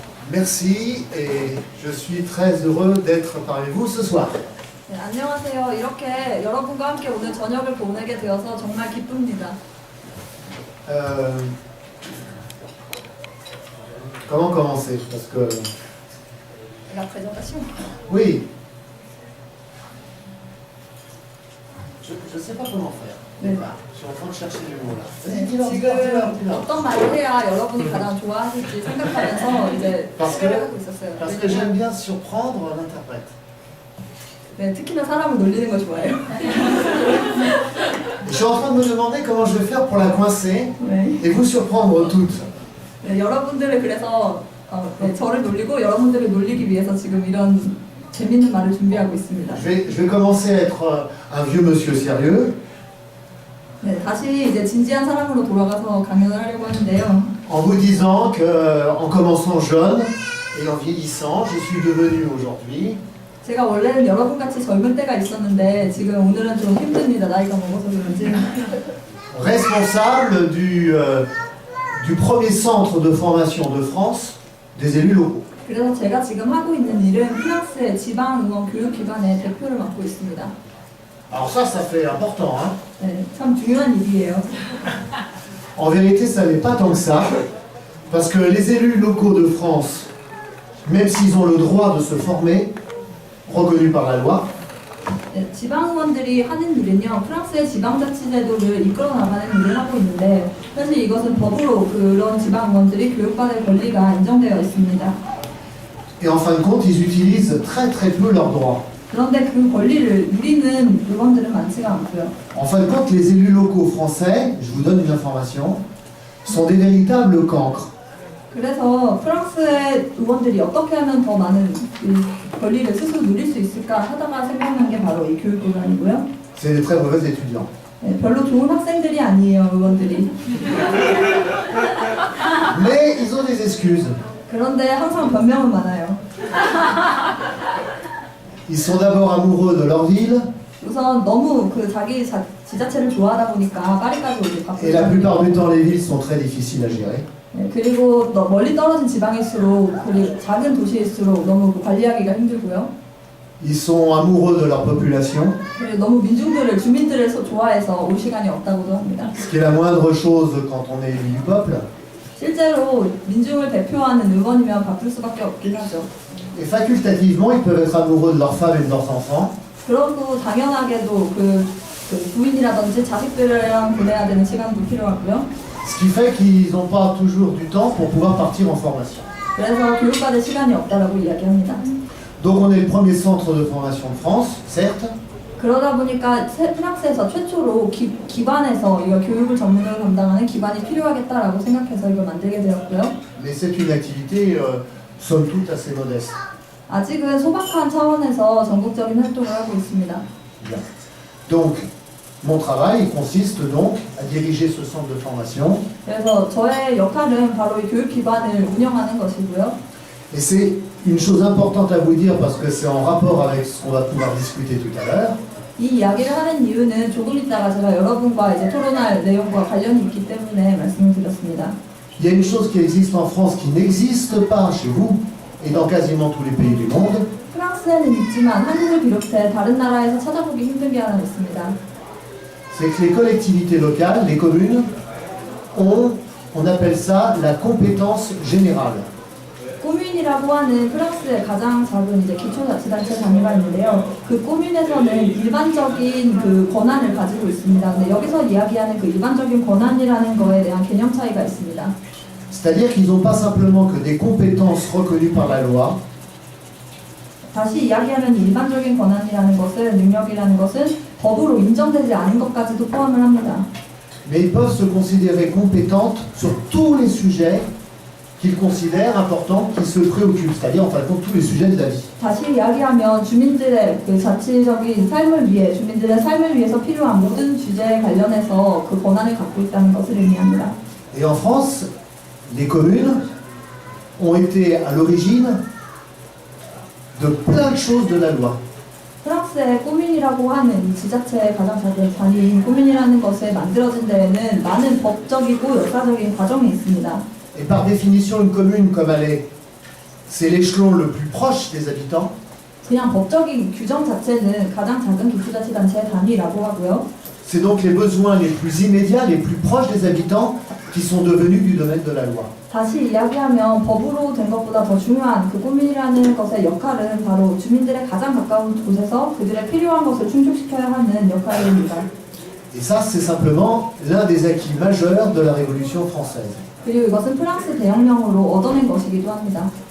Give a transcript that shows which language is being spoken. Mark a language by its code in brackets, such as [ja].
[fr] Merci et je suis très heureux d'être parmi vous ce soir. [ko] 네, 안녕하세요. 이렇게 여러분과 함께 오늘 저녁을 보내게 되어서 정말 기쁩니다. [fr] Comment commencer? Parce que La présentation. oui, je sais pas comment faire. [ko] 네. [fr] Je suis en train de chercher les mots là. [ko] 네, [fr] Dis-leur, [ko] 지금 [fr] dis-leur. [ko] 어떤 말을 해야 여러분이 가장 좋아하실지 생각하면서 이제 [fr] Parce [ko] 생각을 하고 있었어요. [fr] Parce que j'aime bien surprendre l'interprète. [ko] 네, 특히나 사람을 놀리는 거 좋아해요. [fr] Je suis en train de me demander comment je vais faire pour la coincer [ko] 네. [fr] et vous surprendre toutes. [ko] 네, 여러분들을 그래서 네, 저를 놀리고 여러분들을 놀리기 위해서 지금 이런 재밌는 말을 준비하고 있습니다. [fr] Je vais commencer à être un vieux monsieur sérieux [ko] 네, 다시 이제 진지한 사람으로 돌아가서 강연을 하려고 하는데요. [fr] en vous disant que en commençant jeune et en vieillissant, je suis devenu aujourd'hui [ko] 제가 원래는 여러분같이 젊은 때가 있었는데 지금 오늘은 좀 힘듭니다. 나이가 먹어서 그런지. [fr] responsable du premier centre de formation de France des élus locaux. [ko] 그래서 제가 지금 하고 있는 일은 프랑스의 지방의원 교육기관의 대표를 맡고 있습니다. [fr] Alors ça fait important, hein. [ko] 네, 참 중요한 일이에요. [fr] En vérité, ça n'est pas tant que ça, parce que les élus locaux de France, même s'ils ont le droit de se former, reconnu par la loi, [ko] 네, 지방의원들이 하는 일은요, 프랑스의 지방자치제도를 이끌어 나가는 일을 하고 있는데 사실 이것은 법으로 그런 지방의원들이 교육받을 권리가 인정되어 있습니다. [fr] et en fin de compte, ils utilisent très très peu leurs droits. [ko] 그런데 그 권리를 누리는 의원들은 많지가 않고요. [fr] En fin de compte, les élus locaux français, je vous donne une information, sont des véritables cancres. [ko] 그래서 프랑스의 의원들이 어떻게 하면 더 많은 이 권리를 스스로 누릴 수 있을까 하다가 생각난 게 바로 이 교육기관이고요. [fr] C'est des très mauvais étudiants. [ko] 네, 별로 좋은 학생들이 아니에요, 의원들이. [fr] Mais ils ont des excuses. [ko] 그런데 항상 변명은 많아요. [fr] Ils sont d'abord amoureux de leur ville, [ko] 우선 너무 그 자기 지자체를 좋아하다 보니까 파리까지 오기 [fr] et la [ko] 바쁘죠. [fr] plupart du temps, les villes sont très difficiles à gérer. [ko] 네, 그리고 멀리 떨어진 지방일수록 그리고 작은 도시일수록 너무 관리하기가 힘들고요. [fr] Ils sont amoureux de leur population, [ko] 그리고 너무 민중들을 주민들을 좋아해서 올 시간이 없다고도 합니다. [fr] ce qui est la moindre chose quand on est élu du peuple. [ko] 실제로 민중을 대표하는 의원이면 바쁠 수밖에 없긴 하죠. [fr] Et facultativement, ils peuvent être amoureux de leurs femmes et de leurs enfants, [ko] 그러고 당연하게도 그 부인이라든지 자식들이랑 보내야 되는 시간도 필요하고요. [fr] ce qui fait qu'ils n'ont pas toujours du temps pour pouvoir partir en formation. [ko] 그래서 교육받을 시간이 없다라고 이야기합니다. [fr] Donc on est le premier centre de formation de France, certes, [ko] 그러다 보니까 프랑스에서 최초로 기반에서 이거 교육을 전문으로 담당하는 기반이 필요하겠다라고 생각해서 이걸 만들게 되었고요. [fr] mais c'est une activité somme toute assez modeste. [ko] 아직은 소박한 차원에서 전국적인 활동을 하고 있습니다. [fr] Bien. Donc, mon travail consiste donc à diriger ce centre de formation. [ko] 그래서 저의 역할은 바로 이 교육 기반을 운영하는 것이고요. [fr] Et c'est une chose importante à vous dire parce que c'est en rapport avec ce qu'on va pouvoir discuter tout à l'heure. [ko] 이 이야기를 하는 이유는 조금 있다가 제가 여러분과 이제 토론할 내용과 관련이 있기 때문에 말씀을 드렸습니다. [fr] Il y a une chose qui existe en France qui n'existe pas chez vous et dans quasiment tous les pays du monde. [ko] 프랑스에는 있지만 한국을 비롯해 다른 나라에서 찾아보기 힘든 게 하나 있습니다. [fr] C'est que les collectivités locales, les communes, on appelle ça la compétence générale. [ko] 꼬뮌이라고 하는 프랑스의 가장 작은 이제 기초자치단체 단위가 있는데요. 그 꼬뮌에서는 일반적인 그 권한을 가지고 있습니다. 근데 여기서 이야기하는 그 일반적인 권한이라는 거에 대한 개념 차이가 있습니다. [fr] C'est-à-dire qu'ils n'ont pas simplement que des compétences reconnues par la loi, [ko] 다시 이야기하면 일반적인 권한이라는 것은 능력이라는 것은 법으로 인정되지 않은 것까지도 포함을 합니다. [fr] mais ils peuvent se considérer compétentes sur tous les sujets qu'ils considèrent importants, qui se préoccupent, c'est-à-dire en fin de compte tous les sujets de la vie. [ko] 다시 이야기하면 주민들의 그 자치적인 삶을 위해 주민들의 삶을 위해서 필요한 모든 주제에 관련해서 그 권한을 갖고 있다는 것을 의미합니다. [fr] Et en France, les communes ont été à l'origine de plein de choses de la loi. [ko] 프랑스의 꼬뮌이라고 하는 이 지자체의 가장 작은 단위인 꼬뮌이라는 것에 만들어진 데에는 많은 법적이고 역사적인 과정이 있습니다. [fr] Et par définition, une commune, comme elle est c'est l'échelon le plus proche des habitants. [ko] 그냥 법적인 규정 자체는 가장 작은 기초자치단체의 단위라고 하고요. [fr] C'est donc les besoins les plus immédiats, les plus proches des habitants qui sont devenus du domaine de la loi. [ko] 다시 이야기하면 법으로 된 것보다 더 중요한 그 꾸민이라는 것의 역할은 바로 주민들의 가장 가까운 곳에서 그들의 필요한 것을 충족시켜야 하는 역할입니다. [fr] Et ça, c'est simplement l'un des acquis majeurs de la Révolution française. [ko] 그리고 이것은 프랑스 대혁명으로 얻어낸 것이기도 합니다.